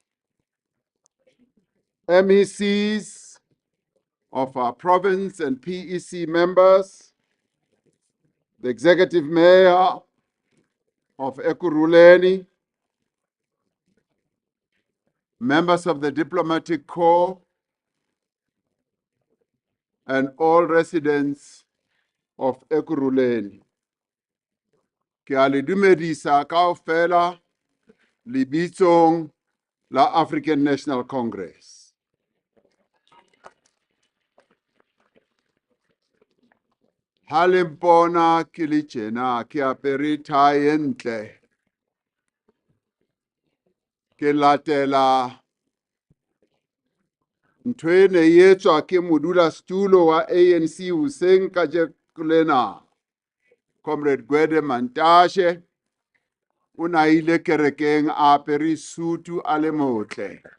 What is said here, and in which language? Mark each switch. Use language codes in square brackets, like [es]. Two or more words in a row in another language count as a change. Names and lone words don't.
[en] MECs of our province and PEC members, the executive mayor of Ekurhuleni, members of the diplomatic corps, and all residents of Ekurhuleni. [st] Ke a le dumedisa kaofela lebitsong la African National Congress. Ha le mpona ke le tjena ke apere tie e ntle, ke latela ntho e ne e etswa ke modulasetulo wa ANC hoseng kajeno lena, Comrade Mantashe, o na ile kerekeng a apere sutu a le motle.